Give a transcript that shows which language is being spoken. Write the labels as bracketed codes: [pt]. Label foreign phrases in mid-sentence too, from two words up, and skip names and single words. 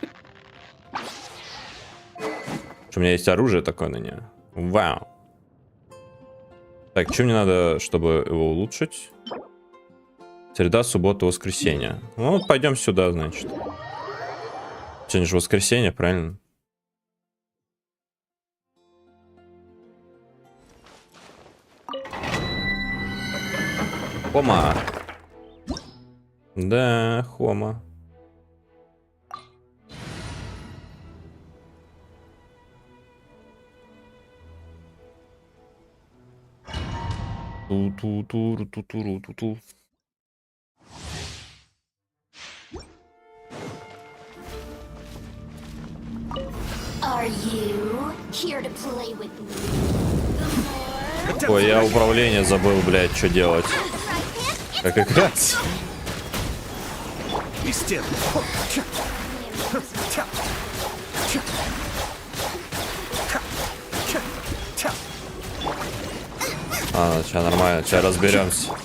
[ru] У меня есть оружие такое на нее. Вау. Так, что мне надо, чтобы его улучшить? Среда, суббота, воскресенье. Ну вот пойдем сюда, значит. Сегодня же воскресенье, правильно? Хома. Да, Хома. Ту-ту-ту-ту-ту-ту-ту. [en] Are you here to play with me? [ru] Ой, я управление забыл, блядь, что делать. Как играть? А, сейчас нормально, сейчас разберемся.